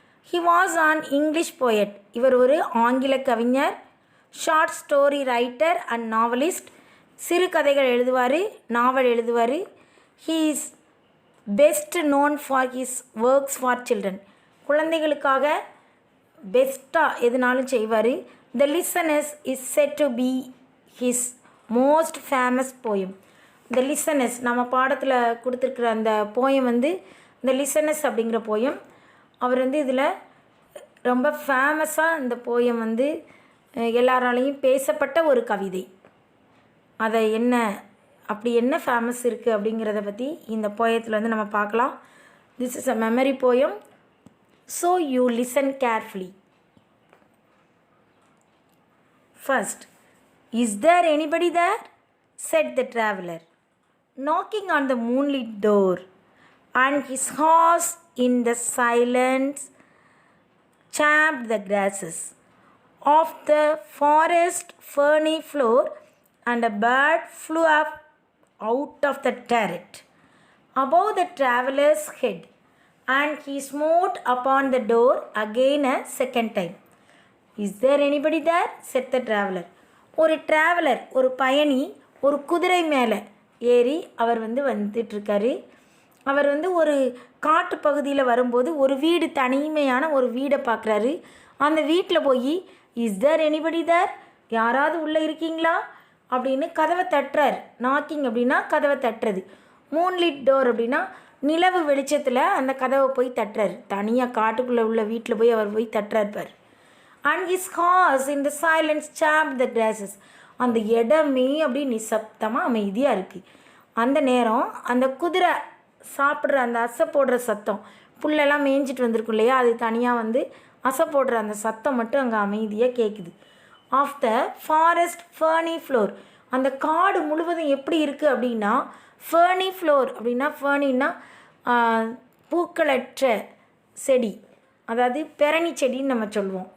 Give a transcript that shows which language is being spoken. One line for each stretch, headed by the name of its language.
English: He was an English poet.
Tamil: இவர் ஒரு ஆங்கில கவிஞர்,
English: Short story writer and novelist.
Tamil: சிறுகதைகள் எழுதுவார், நாவல் எழுதுவார்.
English: He is best known for his works for children.
Tamil: குழந்தைகளுக்காக பெஸ்ட்டாக எதுனாலும் செய்வார்.
English: The Listeners is said to be his most famous poem.
Tamil: The Listeners நம்ம பாடத்தில் கொடுத்துருக்குற அந்த போயம் வந்து The Listeners அப்படிங்கிற போயம். அவர் வந்து இதில் ரொம்ப ஃபேமஸாக இந்த போயம் வந்து எல்லாராலையும் பேசப்பட்ட ஒரு கவிதை. அதை அப்படி என்ன ஃபேமஸ் இருக்குது அப்படிங்கிறத பற்றி இந்த போயத்தில் வந்து நம்ம பார்க்கலாம்.
English: This is a memory poem. So you listen carefully. First, is there anybody there? Said the traveler, knocking on the moonlit door, and his horse in the silence champed the grasses of the forest ferny floor, and a bird flew up out of the turret above the traveler's head, and he smote upon the door again a second time. Is there anybody there? Said the traveler.
Tamil: ஒரு traveller, ஒரு பயணி ஒரு குதிரை மேலே ஏறி அவர் வந்துட்டுருக்காரு. அவர் ஒரு காட்டு பகுதியில் வரும்போது ஒரு வீடு, தனிமையான ஒரு வீடை பார்க்குறாரு. அந்த வீட்டில் போய்
English: is there anybody there,
Tamil: யாராவது உள்ளே இருக்கீங்களா அப்படின்னு கதவை தட்டுறார். நாக்கிங் அப்படின்னா கதவை தட்டுறது. மூன்லிட் டோர் அப்படின்னா நிலவு வெளிச்சத்தில் அந்த கதவை போய் தட்டுறாரு. தனியாக காட்டுக்குள்ளே உள்ள வீட்டில் போய் அவர் போய் தட்டுறாருப்பார்.
English: And his horse in the silence champed the grasses.
Tamil: அந்த இடமே அப்படி நிசப்தமாக அமைதியாக இருக்குது. அந்த நேரம் அந்த குதிரை சாப்பிட்ற அந்த அசை போடுற சத்தம், புல்லெல்லாம் மேய்ஞ்சிட்டு வந்திருக்கும் இல்லையா, அது தனியாக அசை போடுற அந்த சத்தம் மட்டும் அங்கே அமைதியாக கேட்குது.
English: of the forest ferny floor,
Tamil: அந்த காடு முழுவதும் எப்படி இருக்குது அப்படின்னா, ஃபர்னி ஃப்ளோர் அப்படின்னா ஃபர்னின்னா பூக்களற்ற செடி, அதாவது பெரணி செடின்னு நம்ம சொல்லுவோம்.